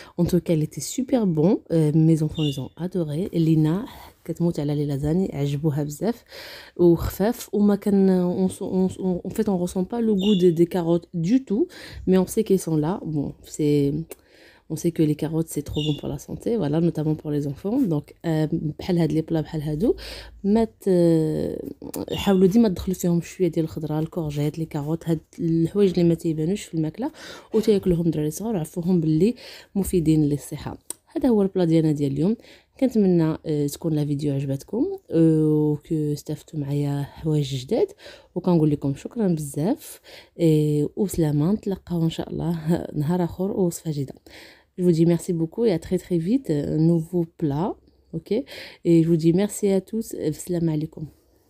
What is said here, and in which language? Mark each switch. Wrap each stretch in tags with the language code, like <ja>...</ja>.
<fr>En tout cas, il était super bon. Mes enfants les ont adoré. Lina,</fr> <ar>كتموت على لي لازاني عجبوها بزاف وخفاف وما كان</ar> <fr>en fait on ressent pas le goût des carottes du tout, mais on sait qu'elles sont là. Bon, on sait que les carottes c'est trop bon pour la santé, voilà, notamment pour les enfants.</fr> <ar>Donc بحال هاد لي بلا بحال هادو ما حاولوا ديما تدخلوا فيهم شويه ديال الخضره، الكورجيت، لي كاروت، هاد الحوايج اللي ما تيبانوش في الماكله وتاكلوهم دراري صغار وعرفوهم باللي مفيدين للصحه. هذا هو البلا ديالنا ديال اليوم. كنتمنى تكون لا فيديو عجبتكم وكو استفدتوا معايا حوايج جداد، وكنقول لكم شكرا بزاف وسلامه. نتلاقاو ان شاء الله نهار اخر ووصفه جديده.</ar> <fr>Je vous dis merci beaucoup et à très très vite, nouveau plat, ok? Et je vous dis merci à tous, salam alaikum.</fr>